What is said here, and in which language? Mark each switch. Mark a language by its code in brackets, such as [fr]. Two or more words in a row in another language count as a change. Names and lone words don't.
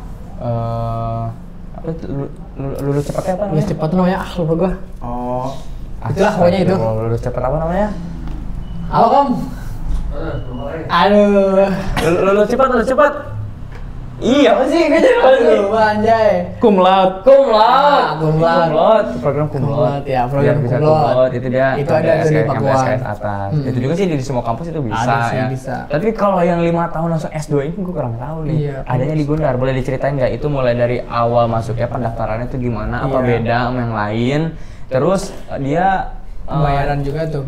[id] Apa itu, lulus cepatnya apa namanya? Lulus cepat tuh namanya, lupa gua. Oh, Itulah pokoknya itu. Kalau lulus cepet apa namanya? Halo Kom. Aduh. Lulus cepet. Iya apa sih? Gue jadi apa sih? Aduh, anjay. [la] Cum laude. Cum laude. Ah, cum laude. Program cum laude. [id] Ya, program Biar bisa cum cum laude. laude itu dia. Itu ada tuh di sampai Pakuan. SKS atas. Itu juga sih di semua kampus itu bisa Ada sih, ya. bisa. Tapi kalau yang 5 tahun langsung S2 ini gue kurang tahu nih. Iya. Adanya di Gundar, boleh diceritain nggak? Itu mulai dari awal masuknya pendaftarannya itu gimana? Apa Iya. beda sama yang lain? Terus dia Pembayaran juga tuh.